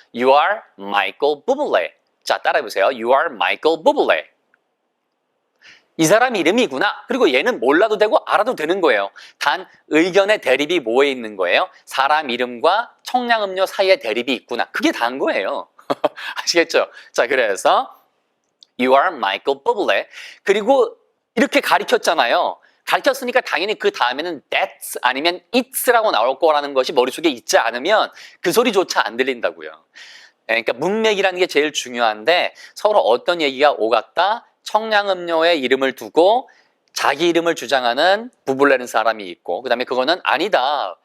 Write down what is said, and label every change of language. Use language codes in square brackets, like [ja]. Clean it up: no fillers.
[en] You are Michael Bublé. [ko] 자, 따라해보세요. [en] You are Michael Bublé. [ko] 이 사람 이름이구나. 그리고 얘는 몰라도 되고 알아도 되는 거예요. 단 의견의 대립이 뭐에 있는 거예요? 사람 이름과 청량음료 사이에 대립이 있구나. 그게 다인 거예요. 아시겠죠? 자, 그래서 [en] You are Michael Bublé. [ko] 그리고 이렇게 가리켰잖아요. 가르쳤으니까 당연히 그 다음에는 that's 아니면 it's라고 나올 거라는 것이 머릿속에 있지 않으면 그 소리조차 안 들린다고요. 그러니까 문맥이라는 게 제일 중요한데 서로 어떤 얘기가 오갔다 청량음료의 이름을 두고 자기 이름을 주장하는 부블레는 사람이 있고 그 다음에 그거는 아니다.